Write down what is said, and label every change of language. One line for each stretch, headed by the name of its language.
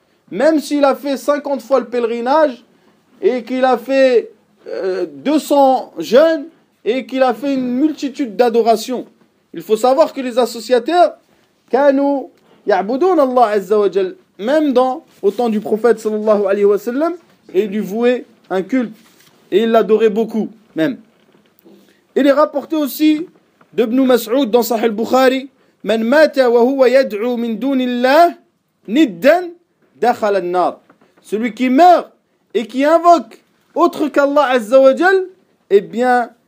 French: Même s'il a fait 50 fois le pèlerinage, et qu'il a fait 200 jeûnes, et qu'il a fait une multitude d'adorations. Il faut savoir que les associateurs,
Arabic: كانوا يعبدون الله عز وجل,
French: même dans au temps du prophète sallallahu alayhi wa sallam, et lui vouaient un culte, et il l'adorait beaucoup, même. Il est rapporté aussi d'Ibn Mas'ud dans Sahih al-Bukhari,
Arabic: من مات وهو يدعو من دون الله ندا دخل النار.
French: Celui qui meurt et qui invoque autre qu'Allah Azza wa Jal, eh bien